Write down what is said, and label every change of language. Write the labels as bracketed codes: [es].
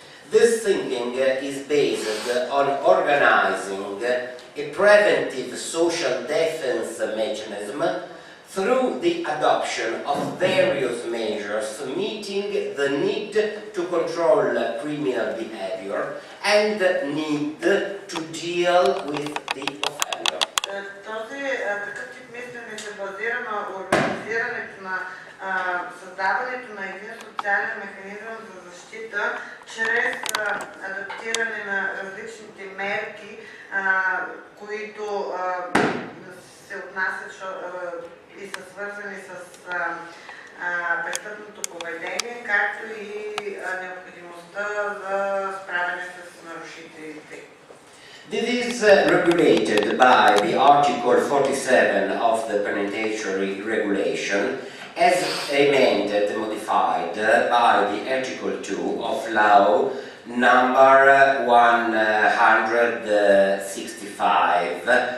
[en] This thinking is based on organizing a preventive social defense mechanism through the adoption of various measures meeting the need to control criminal behavior and need to deal with the offender. [bg] Такъв тип мислене се базира на организирането на създаването на един социален механизъм за защита чрез адаптиране на различните мерки, които се отнасят и са свързани с престъпното поведение, както и необходимостта за справяне с нарушителите. [en] This is regulated by the Article 47 of the Penitentiary Regulation as amended and modified by the Article 2 of Law number 165